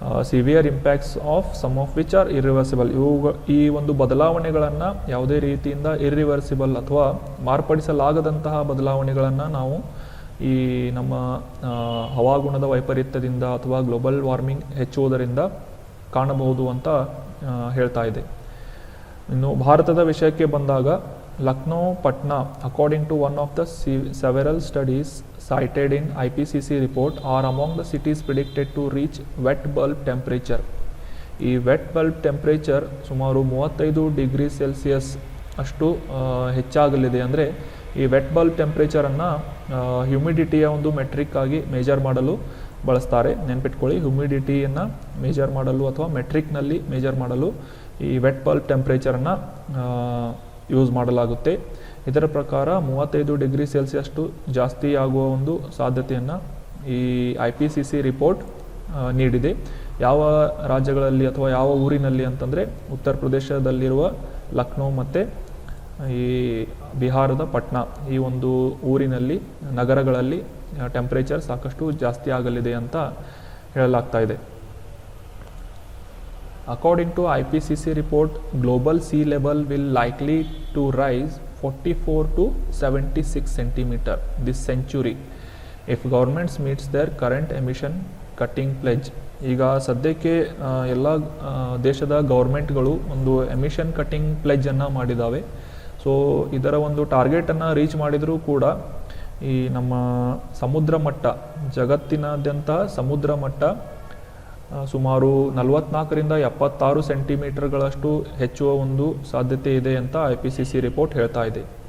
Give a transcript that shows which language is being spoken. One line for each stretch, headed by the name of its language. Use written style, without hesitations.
English: severe impacts of some of which are irreversible,
Kannada: ಈ ಒಂದು ಬದಲಾವಣೆಗಳನ್ನು ಯಾವುದೇ ರೀತಿಯಿಂದ ಇರ್ರಿವರ್ಸಿಬಲ್ ಅಥವಾ ಮಾರ್ಪಡಿಸಲಾಗದಂತಹ ಬದಲಾವಣೆಗಳನ್ನು ನಾವು ಈ ನಮ್ಮ ಹವಾಗುಣದ ವೈಪರೀತ್ಯದಿಂದ ಅಥವಾ ಗ್ಲೋಬಲ್ ವಾರ್ಮಿಂಗ್ ಹೆಚ್ಚುವುದರಿಂದ ಕಾಣಬಹುದು ಅಂತ ಹೇಳ್ತಾ ಇದೆ. ಇನ್ನು ಭಾರತದ ವಿಷಯಕ್ಕೆ ಬಂದಾಗ
English: Lucknow, Patna, according to one of the several studies cited in IPCC report, are among the cities predicted to reach wet bulb temperature.
Kannada: ಈ ವೆಟ್ ಬಲ್ಬ್ ಟೆಂಪ್ರೇಚರ್ ಸುಮಾರು 35 ಡಿಗ್ರಿ ಸೆಲ್ಸಿಯಸ್ ಅಷ್ಟು ಹೆಚ್ಚಾಗಲಿದೆ. ಅಂದರೆ ಈ ವೆಟ್ ಬಲ್ಬ್ ಟೆಂಪ್ರೇಚರನ್ನು ಹ್ಯುಮಿಡಿಟಿಯ ಒಂದು ಮೆಟ್ರಿಕ್ ಆಗಿ ಮೇಜರ್ ಮಾಡಲು ಬಳಸ್ತಾರೆ. ನೆನ್ಪಿಟ್ಕೊಳ್ಳಿ, ಹ್ಯುಮಿಡಿಟಿಯನ್ನು ಮೇಜರ್ ಮಾಡಲು ಅಥವಾ ಮೆಟ್ರಿಕ್ನಲ್ಲಿ ಮೇಜರ್ ಮಾಡಲು ಈ ವೆಟ್ ಬಲ್ಬ್ ಟೆಂಪ್ರೇಚರನ್ನು ಯೂಸ್ ಮಾಡಲಾಗುತ್ತೆ. ಇದರ ಪ್ರಕಾರ 35 ಡಿಗ್ರಿ ಸೆಲ್ಸಿಯಸ್ಟು ಜಾಸ್ತಿ ಆಗುವ ಒಂದು ಸಾಧ್ಯತೆಯನ್ನು ಈ IPCC ರಿಪೋರ್ಟ್ ನೀಡಿದೆ. ಯಾವ ರಾಜ್ಯಗಳಲ್ಲಿ ಅಥವಾ ಯಾವ ಊರಿನಲ್ಲಿ ಅಂತಂದರೆ ಉತ್ತರ ಪ್ರದೇಶದಲ್ಲಿರುವ ಲಕ್ನೋ ಮತ್ತು ಈ ಬಿಹಾರದ ಪಟ್ನಾ, ಈ ಒಂದು ಊರಿನಲ್ಲಿ, ನಗರಗಳಲ್ಲಿ ಟೆಂಪ್ರೇಚರ್ ಸಾಕಷ್ಟು ಜಾಸ್ತಿ ಆಗಲಿದೆ ಅಂತ ಹೇಳಲಾಗ್ತಾ ಇದೆ.
English: According to IPCC report, global sea level will likely to rise 44 to 76 centimeter this century if governments meets their current emission cutting pledge.
Kannada: ಈಗ ಸದ್ಯಕ್ಕೆ ಎಲ್ಲ ದೇಶದ ಗೌರ್ಮೆಂಟ್ಗಳು ಒಂದು ಎಮಿಷನ್ ಕಟ್ಟಿಂಗ್ ಪ್ಲೆಜ್ಜನ್ನು ಮಾಡಿದ್ದಾವೆ. ಸೊ ಇದರ ಒಂದು ಟಾರ್ಗೆಟನ್ನು ರೀಚ್ ಮಾಡಿದರೂ ಕೂಡ ಈ ನಮ್ಮ ಸಮುದ್ರ ಮಟ್ಟ, ಜಗತ್ತಿನಾದ್ಯಂತ ಸಮುದ್ರ ಮಟ್ಟ ಸುಮಾರು 44ರಿಂದ 76 ಸೆಂಟಿಮೀಟರ್ಗಳಷ್ಟು ಹೆಚ್ಚುವ ಒಂದು ಸಾಧ್ಯತೆ ಇದೆ ಅಂತ IPCC ರಿಪೋರ್ಟ್ ಹೇಳ್ತಾ ಇದೆ.